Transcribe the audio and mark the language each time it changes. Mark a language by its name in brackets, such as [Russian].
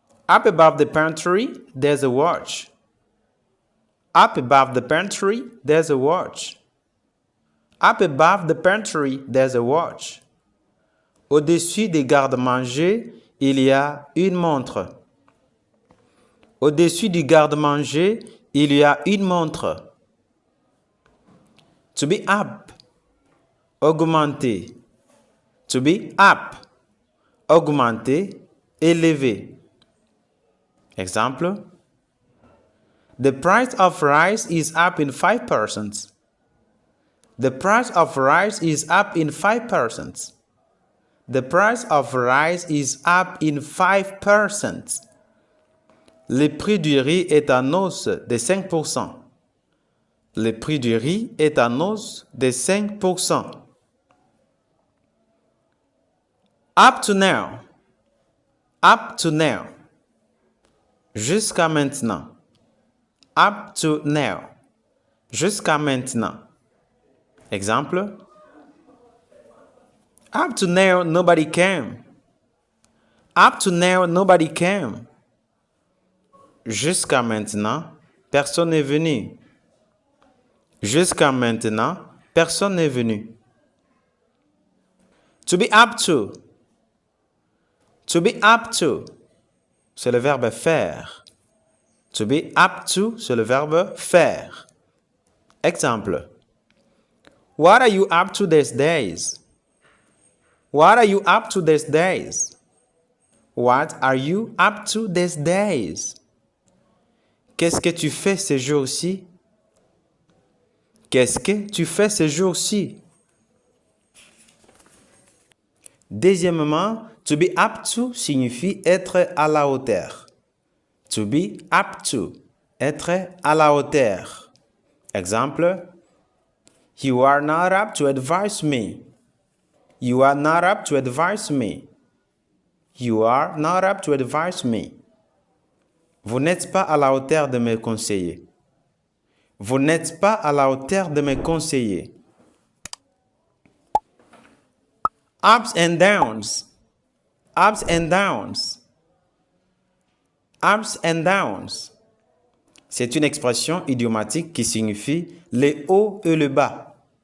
[English] Up above the pantry, there's a watch. Up above the pantry, there's a watch. Up above the pantry, there's a watch. [French] Au-dessus des garde-manger, il y a une montre. Au-dessus du garde-manger, il y a une montre. [English] To be up, [French] augmenter. [English] To be up, [French] augmenter, élever. Exemple. [English] The price of rice is up in 5%. The price of rice is up in 5%. The price of rice is up in 5%. [French] Le prix du riz est en hausse de 5%. Le prix du riz est en hausse de 5%. [English] Up to now. Up to now. [French] Jusqu'à maintenant. [English] Up to now. [French] Jusqu'à maintenant. Exemple. [English] Up to now, nobody came. Up to now, nobody came. [French] Jusqu'à maintenant, personne n'est venu. Jusqu'à maintenant, personne n'est venu. [English] To be up to. To be up to. [French] C'est le verbe faire. [English] To be up to, [French] c'est le verbe faire. Exemple. [English] What are you up to these days? What are you up to these days? What are you up to these days? [French] Qu'est-ce que tu fais ces jours-ci? Qu'est-ce que tu fais ces jours-ci? Deuxièmement, [English] to be up to [French] signifie être à la hauteur. [English] To be up to, [French] être à la hauteur. Exemple. [English] You are not up to advise me. You are not up to advise me. You are not up to advise me. [French] Vous n'êtes pas à la hauteur de me conseiller. Vous n'êtes pas à la hauteur de me conseiller. [English] Ups and downs. Ups and downs. Ups and downs. [French] C'est une expression idiomatique qui signifie les hauts et le bas.